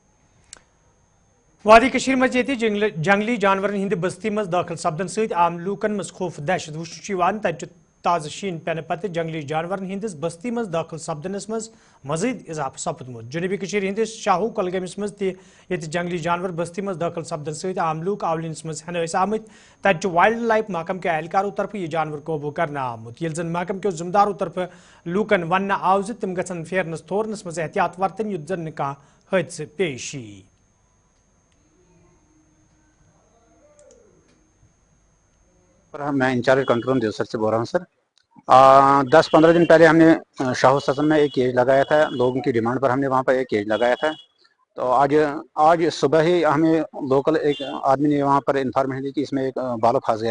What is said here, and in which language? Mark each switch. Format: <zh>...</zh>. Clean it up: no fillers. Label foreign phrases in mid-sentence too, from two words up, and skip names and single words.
<ks>وادی کشیر مز جنگلی جانورن ہند بستی مز داخل سپدن ست عام لوکن مز خوف دہشت وچھن تت تازہ شین پینہ پتہ جنگلی جانورن ہندس بستی مز داخل سپدنس مز مزید اضافہ سپدمت جنوبی کشیر ہندس شاہو کلگامس مز تہ جنگلی جانور بستی مز داخل سپدن ست عام لوک آولینس مز ہن آمت تت</ks> <en>wildlife</en> <ks>محکمہ کے اہلکاروں طرف یہ جانور قوبو کرنا آمت یل زن محکمہ کے ذمہ داروں طرف لوکن ون آو تم گھن پھیرنس تھورنس مز احتیاط ورتن یت زن کھانا حادثہ پیش یی</ks> <ur>میں</ur> <en>in-charge control</en> <ur>دیوسر سے بول رہا ہوں سر 10-15 دن پہلے ہم نے شاہو سسن میں ایک کیج لگایا تھا لوگوں کی ڈیمانڈ پر ہم نے وہاں پر ایک کیج لگایا تھا تو آج صبح ہی ہمیں لوکل ایک آدمی نے وہاں پر انفارمیشن دی کہ اس میں ایک بالو پھنس گیا</ur>